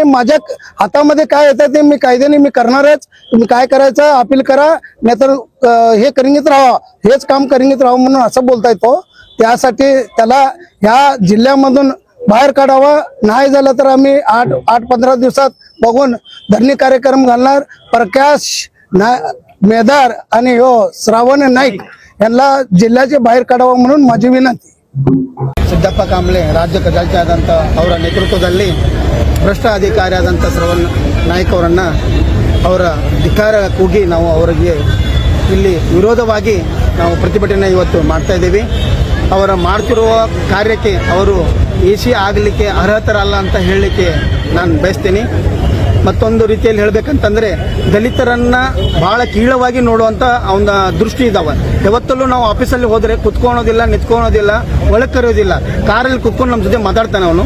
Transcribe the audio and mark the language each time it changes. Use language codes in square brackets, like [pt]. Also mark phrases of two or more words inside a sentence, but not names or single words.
[mr] माझ्या हातामध्ये काय येतं ते मी कायद्याने मी करणारच तुम्ही काय करायचं अपील करा नाहीतर हे करिंगीत राहा हेच काम करिंगीत राहा म्हणून असं बोलताय तो त्यासाठी त्याला ह्या जिल्ह्यामधून बाहेर काढावा नाही झालं तर आम्ही 8-15 दिवसात बघून धरणी कार्यक्रम घालणार प्रकाश मेदार आणि श्रावण नाईक यांना जिल्ह्याचे बाहेर काढावा म्हणून माझी विनंती [kn] ಸಿದ್ದಪ್ಪ ಕಾಂಬ್ಳೆ ರಾಜ್ಯ ಖಜಾಂಚಿ ಆದಂಥ ಅವರ ನೇತೃತ್ವದಲ್ಲಿ ಭ್ರಷ್ಟ ಅಧಿಕಾರಿ ಆದಂಥ ಶ್ರವಣ್ ನಾಯ್ಕ್ ಅವರನ್ನು ಅವರ ಧಿಕ್ಕಾರ ಕೂಗಿ ನಾವು ಅವರಿಗೆ ಇಲ್ಲಿ ವಿರೋಧವಾಗಿ ನಾವು ಪ್ರತಿಭಟನೆ ಇವತ್ತು ಮಾಡ್ತಾ ಇದ್ದೀವಿ ಅವರ ಮಾಡ್ತಿರುವ ಕಾರ್ಯಕ್ಕೆ ಅವರು AC ಆಗಲಿಕ್ಕೆ ಅರ್ಹತರಲ್ಲ ಅಂತ ಹೇಳಲಿಕ್ಕೆ ನಾನು ಬಯಸ್ತೀನಿ ಮತ್ತೊಂದು ರೀತಿಯಲ್ಲಿ ಹೇಳಬೇಕಂತಂದ್ರೆ ದಲಿತರನ್ನ ಬಹಳ ಕೀಳವಾಗಿ ನೋಡುವಂತ ಅವನ ದೃಷ್ಟಿ ಇದಾವ ಯಾವತ್ತಲ್ಲೂ ನಾವು ಆಫೀಸಲ್ಲಿ ಹೋದ್ರೆ ಕುತ್ಕೊಳ್ಳೋದಿಲ್ಲ ನಿಂತ್ಕೊಳ್ಳೋದಿಲ್ಲ ಒಳಗೆ ಕರೆಯೋದಿಲ್ಲ ಕಾರಲ್ಲಿ ಕುತ್ಕೊಂಡು ನಮ್ಮ ಜೊತೆ ಮಾತಾಡ್ತಾನೆ